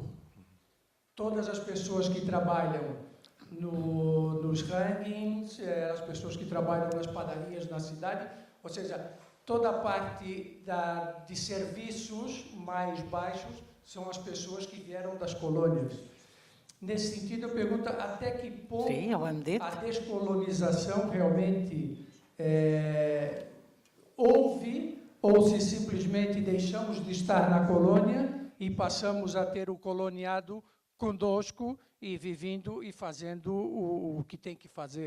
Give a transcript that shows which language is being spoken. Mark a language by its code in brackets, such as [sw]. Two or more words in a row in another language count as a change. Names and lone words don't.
[pt] Todas as pessoas que trabalham nos rankings, as pessoas que trabalham nas padarias na cidade, ou seja, toda a parte de serviços mais baixos são as pessoas que vieram das colônias. Nesse sentido, eu pergunto até que ponto Sim, [ca] ho hem dit. [pt] a descolonização realmente houve, ou se simplesmente deixamos de estar na colônia e passamos a ter o coloniado conosco e vivendo e fazendo o que tem que fazer.